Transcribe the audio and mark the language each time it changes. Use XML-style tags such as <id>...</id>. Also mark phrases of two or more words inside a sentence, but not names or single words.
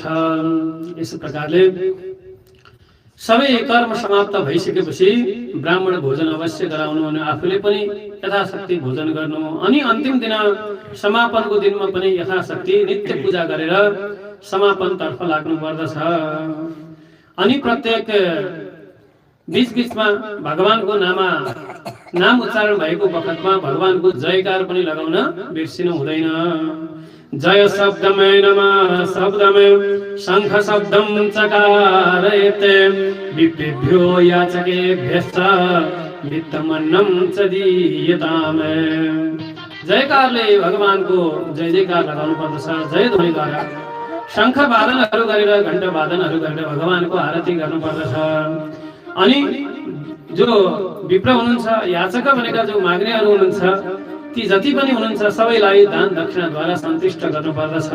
<ne>यस प्रकारले सबै कर्म समाप्त भइसकेपछि ब्राह्मण भोजन अवश्य गराउनु अनि आफूले पनि यथाशक्ति भोजन गर्नु, अनि अन्तिम दिन समापनको दिनमा पनि यथाशक्ति नित्य पूजा गरेर समापनतर्फ लाग्नु पर्दछ। अनि प्रत्येक बीचमा भगवानको नाम उच्चारण भएको बखतमा भगवानको जयकार पनि लगाउन बिर्सिनु हुँदैन।</ne> <sa>जय शब्दमे नमः शब्दमे शंख शब्दम चकारयते विप्रेभ्यो याचकेभ्यश्च वित्तमन्नं च दीयताम्।</sa> <ne>जयकारले भगवानको जय जयकार लगाउनु पर्दछ। जय ध्वनिद्वारा शंख वादनहरू गरेर घण्टा वादनहरू गरेर भगवानको आरती गर्नु पर्दछ। अनि जो विप्र हुनुहुन्छ, याचक भनेका जो माग्नेहरू हुनुहुन्छ, ती जति पनि हुनुहुन्छ सबैलाई दान दक्षिणाद्वारा सन्तुष्ट गर्नु पर्दछ।</ne>